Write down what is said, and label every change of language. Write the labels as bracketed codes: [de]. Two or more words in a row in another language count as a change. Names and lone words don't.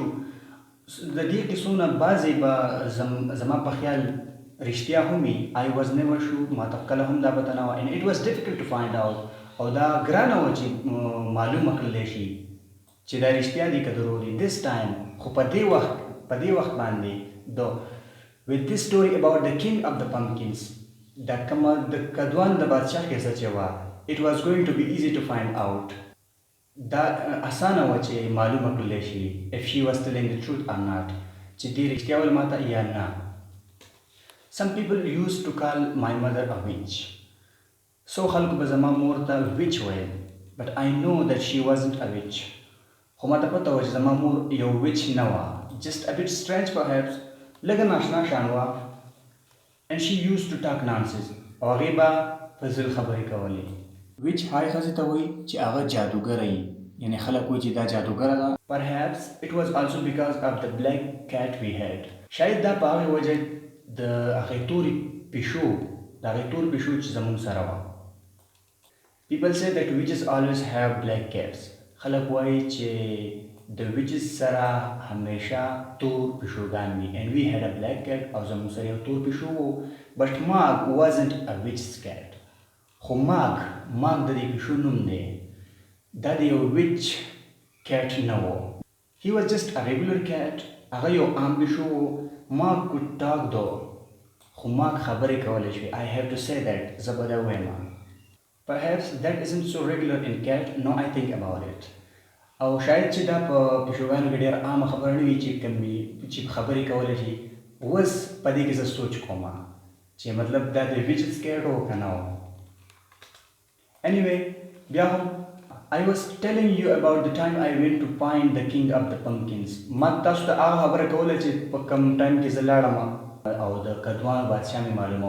[ps] د دې کیسو نه بعضې به زما په خیال رښتیا هم وي. [en] I was never sure، [ps] ما ته کله هم دا پته نه وه، [en] and it was difficult to find out، [ps] او دا ګرانه وه چې معلومه کړلی شي چې دا رښتیا دي که دروغ دي. [en] This time [ps] خو په دې وخت باندې [en] though with this story about the king of the pumpkins، [ps] دا کومه د کدوان د بادشاه کیسه چې وه، [en] it was going to be easy to find out، [ps] دا اسانه وه چې معلومه کړلی شي [en] if she was telling the truth or not، [ps] چې دې رښتیا ویل ماته یا نه. [en] Some people used to call my mother a witch، so [ps] خلکو به زما مور ته witch ویل، [en] but I know that she wasn't a witch، [ps] خو ماته پته وه چې زما مور یو witch نه وه، [en] just a bit strange perhaps، [ps] لږه ناشنا شان وه، [en] and she used to talk nonsense، [ps] او هغې به فضل خبرې کولې. witch هغې ښځې ته وایي چې هغه جادوګره وي، یعنې خلک وایي چې دا جادوګره ده. [en] perhaps it was also because of the black cat we had، [ps] شاید دا په هغې وجه د هغې تورې پیشو، د هغې تور پیشو چې زموږ سره وه. [en] people say that witches always have black cats، [ps] خلک وایي چې د witches سره همیشه تور پیشوګان وي، [en] and we had a black cat، [ps] او زموږ سره یو تور پیشو و، [en] but Mark wasn't a witch's cat، [ps] خو ماګ د دې پیشو نوم دی، دا د یو [en] witch cat [ps] نه و. [en] he was just a regular cat، [ps] هغه یو عام پیشو و. [en] Mark could talk though، [ps] خو ماګ خبرې کولی شوې. [en] I have to say that، [ps] زه به دا ووایم. [en] perhaps that isn't so regular in cat، no I think about it، [ps] او شاید چې دا په پیشوګانو کې ډېر عامه خبره نه وي چې خبرې کولی شي. اوس په دې کې زه سوچ کوم چې مطلب دا د witch's cat و که نه و. [en] anyway [ps] بیا هم [en] I was telling you about the time I went to find the king of the pumpkins، [ps] ما تاسو ته هغه خبره کوله چې په کوم ټایم کې زه لاړم او د کدوان بادشاه مې معلومه.